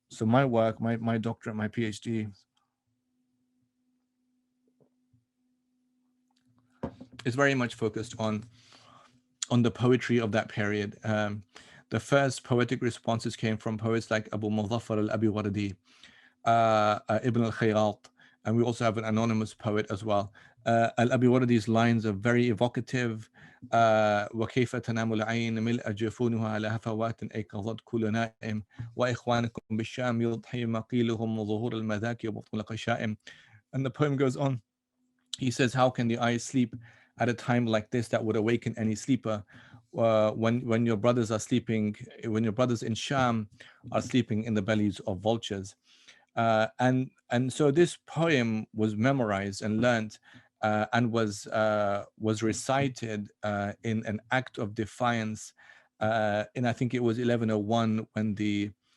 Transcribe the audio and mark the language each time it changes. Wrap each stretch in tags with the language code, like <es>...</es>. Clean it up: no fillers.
<en>So my work, my doctorate, my PhD is very much focused on the poetry of that period. The first poetic responses came from poets like Abu Muzaffar al-Abi-Wardi, Ibn al-Khayrat, and we also have an anonymous poet as well. Al-Abi-Wardi's lines are very evocative.</en> <ar>وكيف تنام العين ملء جفونها على هفوات أيقظت كل نائم وإخوانكم بالشام يضحي مقيلهم ظهور المذاكي وبطن القشائم.</ar> <en>And the poem goes on. He says, how can the eyes sleep at a time like this that would awaken any sleeper, when your brothers are sleeping, when your brothers in Sham are sleeping in the bellies of vultures? And so this poem was memorized and learnt, and was recited in an act of defiance, and I think it was 1101, when the</en>